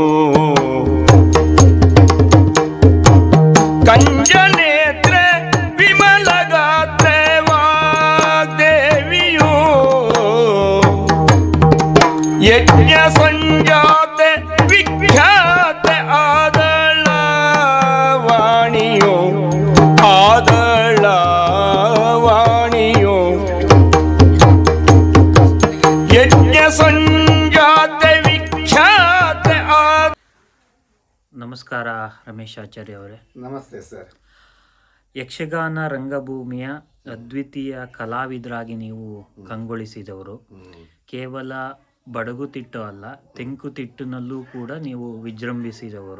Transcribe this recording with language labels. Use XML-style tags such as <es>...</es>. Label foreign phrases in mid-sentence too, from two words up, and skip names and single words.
<kn>ಕಂಜನೇತ್ರೆ ವಿಮಲಗಾತ್ರೆ ವಾಗ್ದೇವಿಯು ಯಜ್ಞ ಸಂಜಾತೆ ವಿಖ್ಯಾತೆ ಆದಳ ವಾಣಿಯು ಆದಳ ವಾಣಿಯು ಯಜ್ಞ ಸಂಜಾತೆ ವಿಖ್ಯಾತೆ ನಮಸ್ಕಾರ ರಮೇಶ್ ಆಚಾರ್ಯ ಅವರೇ. ನಮಸ್ತೆ ಸರ್. ಯಕ್ಷಗಾನ ರಂಗಭೂಮಿಯ ಅದ್ವಿತೀಯ ಕಲಾವಿದರಾಗಿ ನೀವು ಕಂಗೊಳಿಸಿದವರು. ಕೇವಲ ಬಡಗುತಿಟ್ಟು ಅಲ್ಲ, ತೆಂಕುತಿಟ್ಟಿನಲ್ಲೂ ಕೂಡ ನೀವು ವಿಜೃಂಭಿಸಿದವರು.</kn>